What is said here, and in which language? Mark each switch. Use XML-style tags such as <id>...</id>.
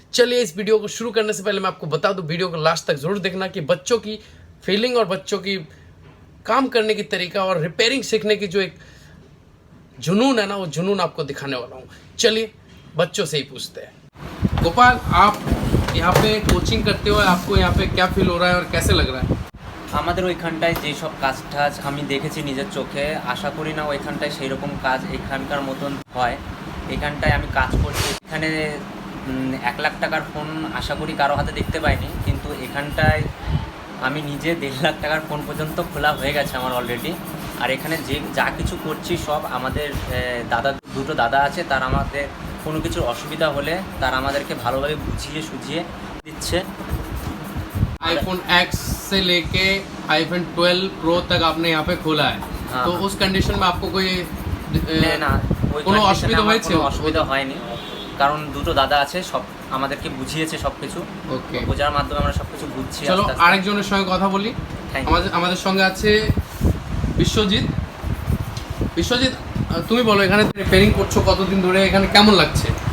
<hi>चलिए, इस वीडियो को शुरू करने से पहले मैं आपको बता दूं, वीडियो को लास्ट तक जरूर देखना कि बच्चों की फीलिंग और बच्चों की काम करने की तरीका और रिपेयरिंग सीखने की जो एक जुनून है ना, वो जुनून आपको दिखाने वाला हूँ। चलिए बच्चों से ही पूछते हैं। गोपाल, आप यहाँ पे कोचिंग करते हो, आपको यहाँ पे क्या फील हो रहा है और कैसे लग रहा है?</hi> <bn>আমাদের ওইখানটায় যেসব কাজ টাজ আমি দেখেছি নিজের চোখে, আশা করি না ওইখানটায় সেই রকম কাজ এখানকার মতন হয়। এখানটায় আমি কাজ করছি, এখানে 1 লাখ টাকার ফোন আশা করি কারো হাতে দেখতে পাইনি, কিন্তু এখানটায় আমি নিজে 1.5 লাখ টাকার ফোন পর্যন্ত খোলা হয়ে গেছে আমার অলরেডি। আর এখানে যে যা কিছু করছি সব আমাদের দুটো দাদা আছে, তারা আমাদের কোনো কিছুর অসুবিধা হলে তারা আমাদেরকে ভালোভাবে বুঝিয়ে সুঝিয়ে দিচ্ছে।</bn> <hi>आईफोन एक्स से लेके आईफोन 12 प्रो तक आपने यहाँ पे खोला है। हाँ, तो उस कंडीशन में आपको कोई</hi> <bn>না ওই কোনো condition-এ অসুবিধা আমার হয়েছে? কোনো অসুবিধা হয়নি, কারণ দুটো দাদা আছে, সব আমাদেরকে বুঝিয়েছে সব কিছু। ওকে, বোঝার মাধ্যমে আমরা সব কিছু বুঝছি। চলো আস্তে আস্তে। আরেকজনের সঙ্গে কথা বলি।</bn> <en>Thank you.</en> <bn>আমাদের সঙ্গে আছে বিশ্বজিৎ। বিশ্বজিৎ, তুমি বলো, এখানে রিপেয়ারিং করছো কতদিন ধরে, এখানে কেমন লাগছে?</bn>